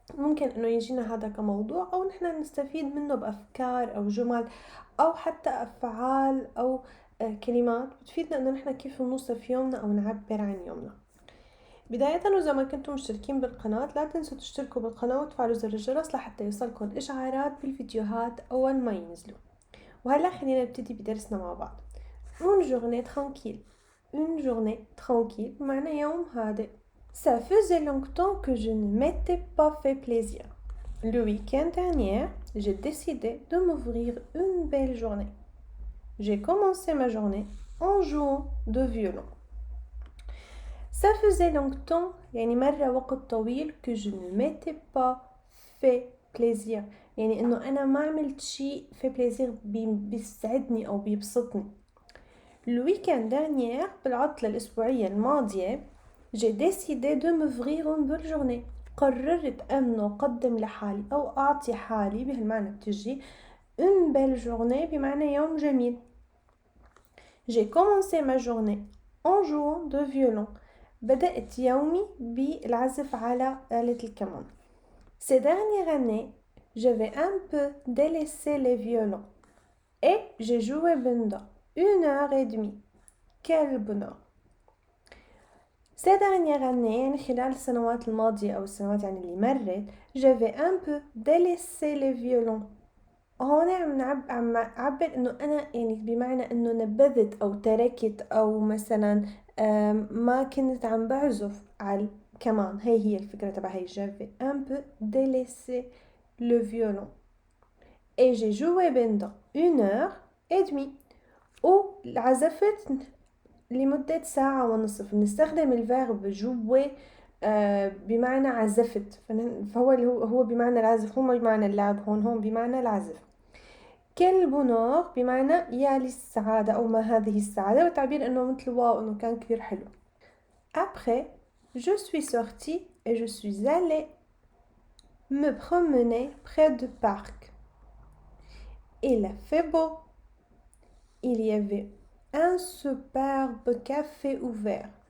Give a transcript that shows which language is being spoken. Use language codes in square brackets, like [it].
[ar] ممكن انه يجينا هذا كموضوع او نحن نستفيد منه بافكار او جمل او حتى افعال او كلمات بتفيدنا انه نحن كيف نوصف يومنا او نعبر عن يومنا. بداية وإذا ما كنتم مشتركين بالقناة لا تنسوا تشتركوا بالقناة وتفعلوا زر الجرس لحتى يوصلكم إشعارات بالفيديوهات أول ما ينزلوا. وهلا خلينا نبتدي بدرسنا مع بعض. [fr] Une journée tranquille. Une journée tranquille [ar] بمعنى يوم هادئ. [fr] Ça faisait longtemps que je ne m'étais pas fait plaisir. Le week-end dernier, j'ai décidé de m'ouvrir une belle journée. J'ai commencé ma journée en jouant de violon. Ça faisait longtemps [ar] يعني مرة وقت طويل [fr] que je ne m'étais pas fait plaisir، [ar] يعني انه انا ما عملت شيء في plaisir بيسعدني او بيبسطني. [fr] Le week-end dernier [ar] بالعطلة الأسبوعية الماضية [fr] j'ai décidé de m'ouvrir une belle journée. [ar] قررت أنه أقدم لحالي أو أعطي حالي بهالمعنى بتجي [fr] une belle journée [ar] بمعنى يوم جميل. [fr] J'ai commencé ma journée en jouant de violon. [ar] بدأت يومي بالعزف على آلة الكمان. [fr] Ces dernières années, j'avais un peu délaissé les violons et j'ai joué pendant 1 heure et demie. Quel bonheur! Ces dernières années [ar] يعني خلال السنوات الماضية أو السنوات يعني اللي مرت [fr] j'avais un peu délaissé les violons. [ar] هون عم أعبر إنه أنا يعني بمعنى إنه نبذت أو تركت أو مثلا ما كنت عم بعزف على الكمان. هي الفكرة تبع هي [fr] j'avais un peu délaissé le violon et j'ai joué pendant 1 heure et demie. [ar] وعزفت لمدة ساعة ونصف. بنستخدم الفيرب jouer بمعنى عزفت، فهو هو بمعنى العزف، هو بمعنى اللعب، هون بمعنى العزف. [fr] quel bonheur [ar] بمعنى يا للسعادة أو ما هذه السعادة، والتعبير إنه مثل واو إنه كان كثير حلو. [fr] Après, je suis sortie et je suis allée me promener près du parc. Il a fait beau. Il y avait un superbe café ouvert.